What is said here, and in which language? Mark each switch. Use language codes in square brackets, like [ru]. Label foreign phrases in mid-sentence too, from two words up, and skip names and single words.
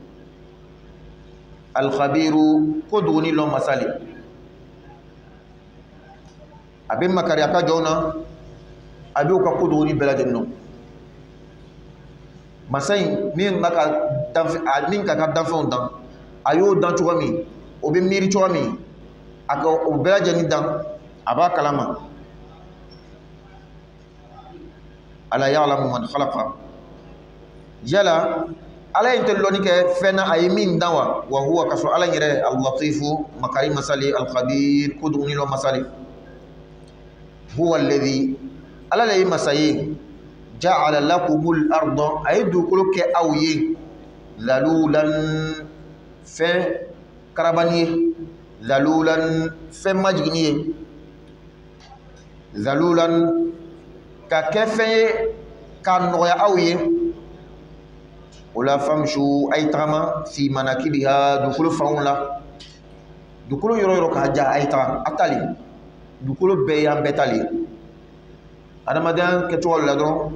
[bm] al-khabiru ko duguni lɔn masali a bɛ makari a ka jɔnw na a bɛ u ka ko duguni bɛɛ lajɛlen dɔn masa in min ka kan danfɛnw dan a y'o dan cogo min o bɛ miiri cogo min a ka o bɛɛ lajɛlen dan a b'a kalama [ar] ألا يعلم من خلق [bm] yala ala in tɛ lɔnni kɛ fɛn na a ye min dan [ar] وهو [bm] ka sɔrɔ ala in yɛrɛ al-latifu makari masali al-khabir ko duguni lɔn masali [ar] هو الذي [bm] ala le ye masa ye [ar] جعل لكم الأرض [bm] a ye dugukolo kɛ aw ye zalulan fɛn karabani ye zalulan fɛn majigini ye zalulan ka kɛ fɛn ye k'a nɔgɔya aw ye o la famshu a ye tagama [ar] في مناكبها [bm] dugukolo fanw la dugukolo yɔrɔ yɔrɔ k'a ja a ye taga a tali dugukolo bɛɛ y'an bɛɛ tali adamadenya kɛcogo la dɔrɔn